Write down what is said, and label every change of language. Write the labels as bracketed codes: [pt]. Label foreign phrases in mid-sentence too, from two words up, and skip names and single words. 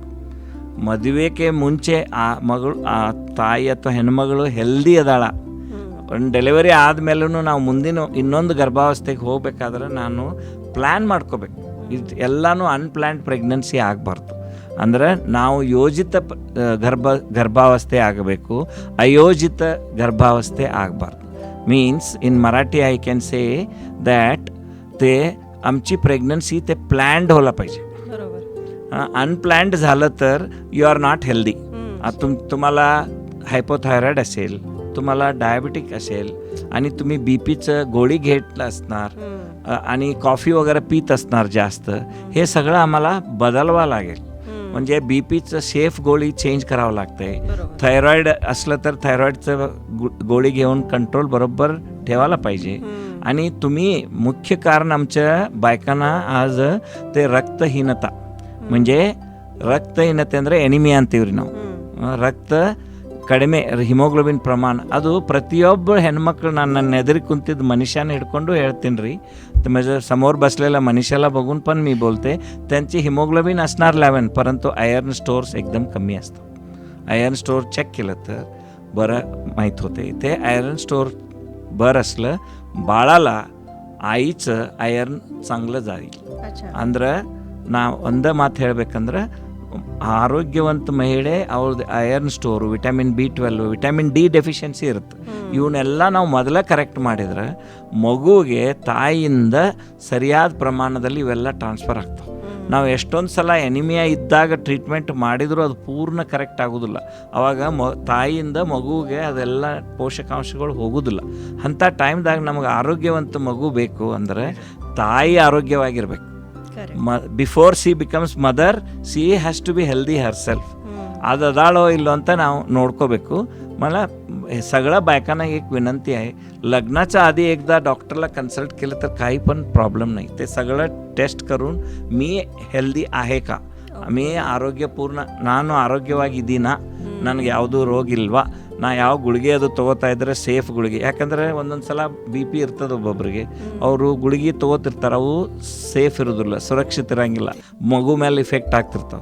[kn] ಮದುವೆಗೆ ಮುಂಚೆ ಆ ತಾಯಿ ಅಥವಾ ಹೆಣ್ಮಗಳು ಹೆಲ್ದಿ ಅದಾಳ, ಒಂದು ಡೆಲಿವರಿ ಆದಮೇಲೂ ನಾವು ಮುಂದಿನ ಇನ್ನೊಂದು ಗರ್ಭಾವಸ್ಥೆಗೆ ಹೋಗ್ಬೇಕಾದ್ರೆ ನಾನು ಪ್ಲ್ಯಾನ್ ಮಾಡ್ಕೋಬೇಕು. ಇದು ಎಲ್ಲನೂ ಅನ್ಪ್ಲ್ಯಾನ್ಡ್ ಪ್ರೆಗ್ನೆನ್ಸಿ ಆಗಬಾರ್ದು. ಅಂದರೆ ನಾವು ಯೋಜಿತ ಗರ್ಭಾವಸ್ಥೆ ಆಗಬೇಕು, ಅಯೋಜಿತ ಗರ್ಭಾವಸ್ಥೆ ಆಗಬಾರ್ದು. [en] means in Marathi I can say that [mr] ते आमची प्रेग्नन्सी ते प्लॅन्ड होला पाहिजे. अनप्लॅन्ड झालं तर [en] you are not healthy. [mr] तुम्हाला हायपोथायरॉइड असेल, तुम्हाला डायबिटिक असेल आणि तुम्ही बीपीचं गोळी घेतलं असणार आणि कॉफी वगैरे पीत असणार जास्त, हे सगळं आम्हाला बदलवा लागेल. म्हणजे बीपीचं सेफ गोळी चेंज करावं लागतंय. थायरॉइड असलं तर थायरॉइडचं गोळी घेऊन कंट्रोल बरोबर ठेवायला पाहिजे. आणि तुम्ही मुख्य कारण आमच्या बायकांना आज ते रक्तहीनता, म्हणजे रक्तहीनತೆ [kn] ಅಂದರೆ ಎನಿಮಿಯಾ ಅಂತೀವ್ರಿ ನಾವು. ರಕ್ತ ಕಡಿಮೆ, ಹಿಮೋಗ್ಲೋಬಿನ್ ಪ್ರಮಾಣ ಅದು ಪ್ರತಿಯೊಬ್ಬ ಹೆಣ್ಮಕ್ಳು ನನ್ನ ಎದರಿ ಕುಂತಿದ್ದ ಮನುಷ್ಯಾನೆ ಹಿಡಕೊಂಡು ಹೇಳ್ತೀನಿ ರೀ. [mr] म्हणजे समोर बसलेला मनुष्याला बघून पण मी बोलते, त्यांची हिमोग्लोबिन असणार 11, परंतु आयर्न स्टोअर्स एकदम कमी असतात. आयर्न स्टोअर चेक केलं तर बरं माहीत होते. ते आयर्न स्टोअर बरं असलं बाळाला आईचं आयर्न चांगलं जाईल. [kn] ಅಂದ್ರೆ ನಾವು ಒಂದೇ ಮಾತು ಹೇಳಬೇಕಂದ್ರೆ ಆರೋಗ್ಯವಂತ ಮಹಿಳೆ ಅವ್ರದ್ದು ಐರನ್ ಸ್ಟೋರು, ವಿಟಮಿನ್ B12, ವಿಟಮಿನ್ D ಡೆಫಿಷಿಯನ್ಸಿ ಇರುತ್ತೆ. ಇವನ್ನೆಲ್ಲ ನಾವು ಮೊದಲೇ ಕರೆಕ್ಟ್ ಮಾಡಿದ್ರೆ ಮಗುವಿಗೆ ತಾಯಿಯಿಂದ ಸರಿಯಾದ ಪ್ರಮಾಣದಲ್ಲಿ ಇವೆಲ್ಲ ಟ್ರಾನ್ಸ್ಫರ್ ಆಗ್ತವೆ. ನಾವು ಎಷ್ಟೊಂದು ಸಲ ಎನಿಮಿಯಾ ಇದ್ದಾಗ ಟ್ರೀಟ್ಮೆಂಟ್ ಮಾಡಿದರೂ ಅದು ಪೂರ್ಣ ಕರೆಕ್ಟ್ ಆಗೋದಿಲ್ಲ. ಆವಾಗ ತಾಯಿಯಿಂದ ಮಗುವಿಗೆ ಅದೆಲ್ಲ ಪೋಷಕಾಂಶಗಳು ಹೋಗೋದಿಲ್ಲ. ಅಂಥ ಟೈಮ್ದಾಗ ನಮಗೆ ಆರೋಗ್ಯವಂತ ಮಗು ಬೇಕು ಅಂದರೆ ತಾಯಿ ಆರೋಗ್ಯವಾಗಿರ್ಬೇಕು. [en] before she becomes mother, she has to be healthy her self. [kn] ಅದು ಅದಾಳೋ ಇಲ್ಲೋ ಅಂತ ನಾವು ನೋಡ್ಕೋಬೇಕು. [mr] मला सगळ्या बायकांना एक विनंती आहे, लग्नाच्या आधी एकदा डॉक्टरला कन्सल्ट केलं तर काही पण प्रॉब्लेम नाही. ते सगळं टेस्ट करून मी ಹೆಲ್ದಿ आहे का, मी [kn] ಆರೋಗ್ಯಪೂರ್ಣ, ನಾನು ಆರೋಗ್ಯವಾಗಿದ್ದೀನಾ, ನನಗೆ ಯಾವುದೂ ರೋಗ ಇಲ್ವಾ, ನಾ ಯಾವ ಗುಳಿಗೆ ಅದು ತೊಗೋತಾ ಇದ್ರೆ ಸೇಫ್ ಗುಳಿಗೆ. ಯಾಕಂದರೆ ಒಂದೊಂದು ಸಲ BP ಇರ್ತದೆ ಒಬ್ಬೊಬ್ಬರಿಗೆ, ಅವರು ಗುಳಿಗೆ ತೊಗೋತಿರ್ತಾರೆ, ಅವು ಸೇಫ್ ಇರೋದಿಲ್ಲ, ಸುರಕ್ಷಿತ ಇರೋಂಗಿಲ್ಲ, ಮಗು ಮೇಲೆ ಇಫೆಕ್ಟ್ ಆಗ್ತಿರ್ತಾವೆ.